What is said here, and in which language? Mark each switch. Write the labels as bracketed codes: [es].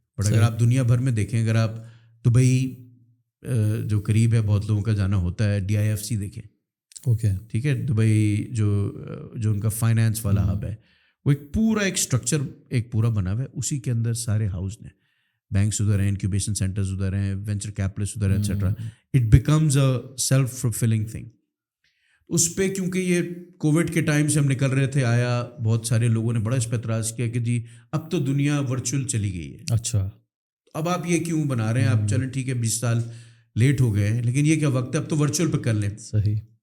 [ur] But اگر آپ دنیا بھر میں دیکھیں, اگر آپ دبئی جو قریب ہے بہت لوگوں کا جانا ہوتا ہے, DIFC دیکھیں. ٹھیک ہے. دبئی جو ان کا فائنانس والا ہب ہے, وہ ایک اسٹرکچر ایک پورا بنا ہوا ہے. اسی کے اندر سارے ہاؤس ہیں, بینکس ادھر ہیں, انکیوبیشن سینٹرز ادھر ہیں, وینچر کیپٹلسٹ ادھر ہیں, et cetera. [en] It becomes a self fulfilling thing. [ur] اس پہ کیونکہ یہ کووڈ کے ٹائم سے ہم نکل رہے تھے, آیا بہت سارے لوگوں نے بڑا اس پہ اعتراض کیا کہ جی اب تو دنیا ورچوئل چلی گئی ہے. اچھا, اب آپ یہ کیوں بنا رہے ہیں؟ آپ چلیں ٹھیک ہے 20 سال لیٹ ہو گئے, لیکن یہ کیا وقت ہے, اب تو ورچوئل پہ کر لیں. صحیح.